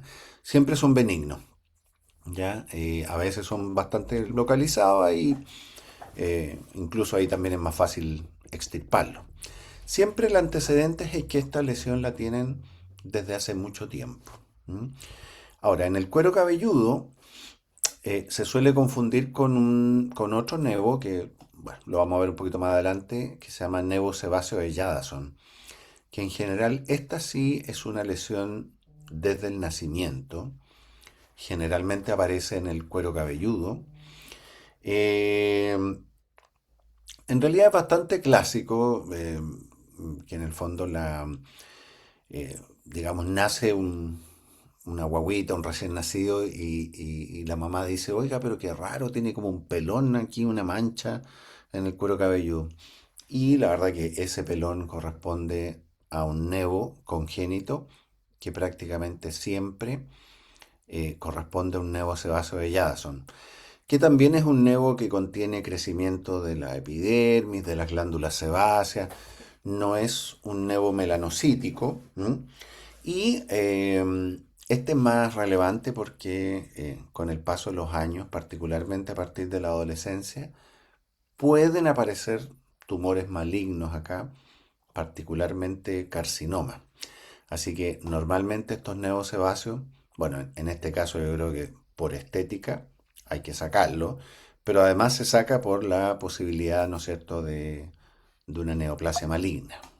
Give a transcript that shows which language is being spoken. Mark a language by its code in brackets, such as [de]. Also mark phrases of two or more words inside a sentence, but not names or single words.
[es] Siempre son benignos, ¿ya? A veces son bastante localizados y incluso ahí también es más fácil extirparlo. Siempre el antecedente es que esta lesión la tienen desde hace mucho tiempo. ¿Mm? Ahora, en el cuero cabelludo se suele confundir con otro nevo que, bueno, lo vamos a ver un poquito más adelante, que se llama nevo sebáceo de Jadasson, que en general esta sí es una lesión desde el nacimiento, generalmente aparece en el cuero cabelludo. Eh, en realidad es bastante clásico, que en el fondo digamos, nace una guagüita, un recién nacido, y la mamá dice, oiga, pero qué raro, tiene como un pelón aquí, una mancha en el cuero cabelludo. Y la verdad que ese pelón corresponde a un nevo congénito que prácticamente siempre corresponde a un nevo sebáceo de Jadasson, que también es un nevo que contiene crecimiento de la epidermis, de las glándulas sebáceas, no es un nevo melanocítico. Y este es más relevante porque con el paso de los años, particularmente a partir de la adolescencia, pueden aparecer tumores malignos acá, particularmente carcinoma. Así que normalmente estos neosebáceos, bueno, en este caso yo creo que por estética hay que sacarlo, pero además se saca por la posibilidad, ¿no es cierto?, de una neoplasia maligna.